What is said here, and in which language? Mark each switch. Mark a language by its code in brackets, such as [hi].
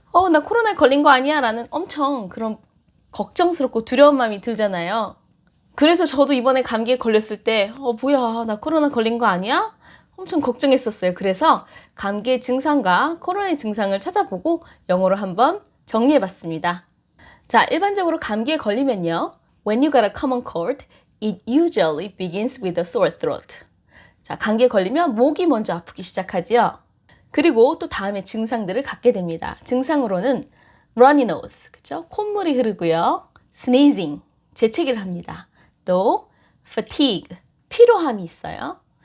[ko] 나 코로나에 걸린 거 아니야? 라는 엄청 그런 걱정스럽고 두려운 마음이 들잖아요. 그래서 저도 이번에 감기에 걸렸을 때 뭐야, 나 코로나 걸린 거 아니야? 엄청 걱정했었어요. 그래서 감기의 증상과 코로나의 증상을 찾아보고 영어로 한번 정리해봤습니다. 자, 일반적으로 감기에 걸리면요. [en] When you got a common cold, it usually begins with a sore throat. [ko] 자, 감기에 걸리면 목이 먼저 아프기 시작하지요. 그리고 또 다음에 증상들을 갖게 됩니다. 증상으로는 runny nose, 그쵸? 콧물이 흐르고요. sneezing, 재채기를 합니다. 또 fatigue, 피로함이 있어요.